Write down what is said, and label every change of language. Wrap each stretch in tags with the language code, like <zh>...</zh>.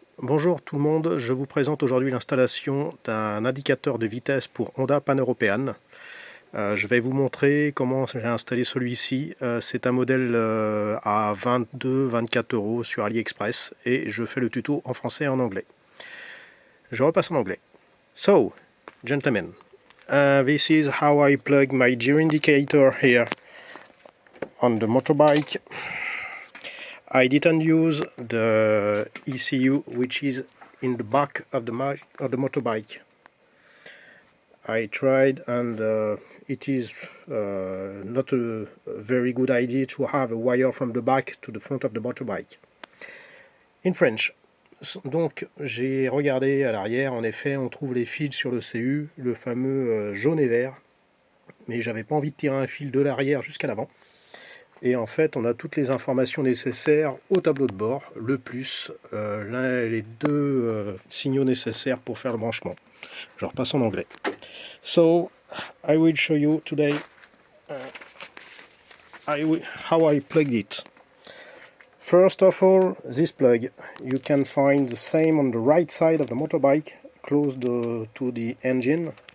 <fr>Bonjour tout le monde, je vous présente aujourd'hui l'installation d'un indicateur de vitesse pour Honda Pan-Européen. Je vais vous montrer comment j'ai installé celui-ci. C'est un modèle à 22-24 € sur AliExpress et je fais le tuto en français et en anglais. Je repasse en anglais.</fr> <en>So, gentlemen, this is how I plug my gear indicator here on the motorbike. I didn't use the ECU which is in the back of the motorbike. I tried and it is not a very good idea to have a wire from the back to the front of the motorbike. In French.</en> <fr>Donc j'ai regardé à l'arrière, en effet on trouve les fils sur le CU, le fameux jaune et vert, mais j'avais pas envie de tirer un fil de l'arrière jusqu'à l'avant. Et en fait on a toutes les informations nécessaires au tableau de bord, le plus, les deux signaux nécessaires pour faire le branchement. Je repasse en anglais.</fr> <en>So I will show you today how I plugged it. First of all, this plug, you can find the same on the right side of the motorbike, close to the engine.</en>